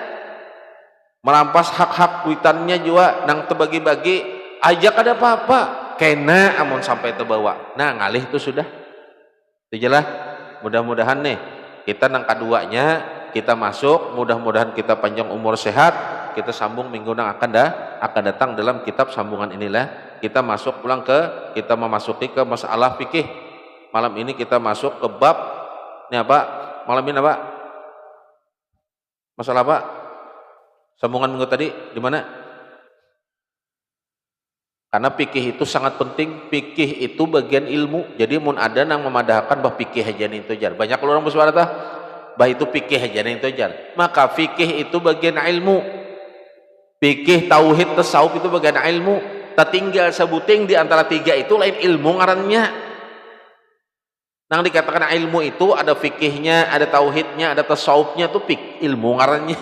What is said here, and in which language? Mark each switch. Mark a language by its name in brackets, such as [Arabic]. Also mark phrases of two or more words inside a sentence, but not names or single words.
[Banjar] Merampas hak-hak kuitannya juga nang terbagi-bagi aja kada apa-apa. Kena amun sampai terbawa. Nah, ngalih itu sudah. Itu jelas. Mudah-mudahan nih kita nang keduanya kita masuk, mudah-mudahan kita panjang umur sehat, kita sambung minggu nang akan datang dalam kitab sambungan inilah kita masuk pulang kita memasuki ke masalah fikih. [Indonesian] Malam ini kita masuk ke bab ini apa? Malam ini apa? Masalah apa? Sambungan minggu tadi di mana? Karena fikih itu sangat penting. Fikih itu bagian ilmu. [Banjar] Jadi mun ada nang memadahkan bah fikih aja nih itu jar. Banyak orang bersuara tah bah itu fikih aja nih itu jar. [Indonesian] Maka fikih itu bagian ilmu. Fikih, tauhid, tasawuf itu bagian ilmu. [Banjar] Tertinggal sebuting di antara tiga itu lain ilmu ngarannya. Nang dikatakan ilmu itu ada fikihnya, ada tauhidnya, ada tasawufnya tuh ilmu ngarannya.